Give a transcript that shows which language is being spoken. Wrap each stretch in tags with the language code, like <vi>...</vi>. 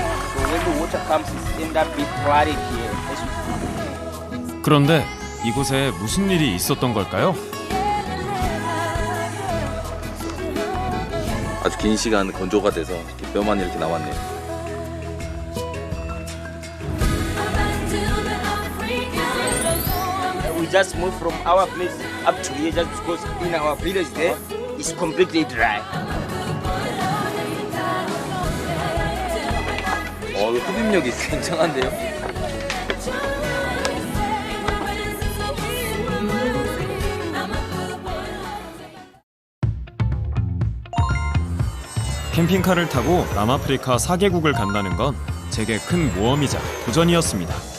<en>So when the water comes, it end up being flooded here.</en> <ko>그런데 이곳에 무슨 일이 있었던 걸까요? 아주 긴 시간 건조가 돼서 이렇게 뼈만 이렇게 나왔네요.</ko> <en>We just moved from our place up to here just because in our village there it's completely dry.</en> <ko>이거 흡입력이 굉장한데요? 캠핑카를 타고 남아프리카 4개국을 간다는 건 제게 큰 모험이자 도전이었습니다.</ko>